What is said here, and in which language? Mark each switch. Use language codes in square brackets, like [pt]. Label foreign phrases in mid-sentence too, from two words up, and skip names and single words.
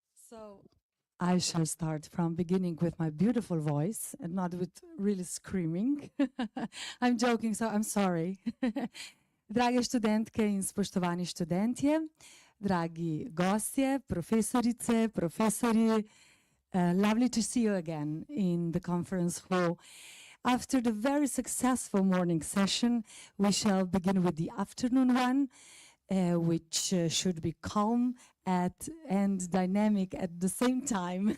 [en] So I shall start from beginning with my beautiful voice and not with really screaming. I'm joking, so I'm sorry. [sl] Drage študentke in spoštovani študentje, dragi gostje, profesorice, profesori, [en] lovely to see you again in the conference hall. After the very successful morning session, we shall begin with the afternoon one, which should be calm and dynamic at the same time.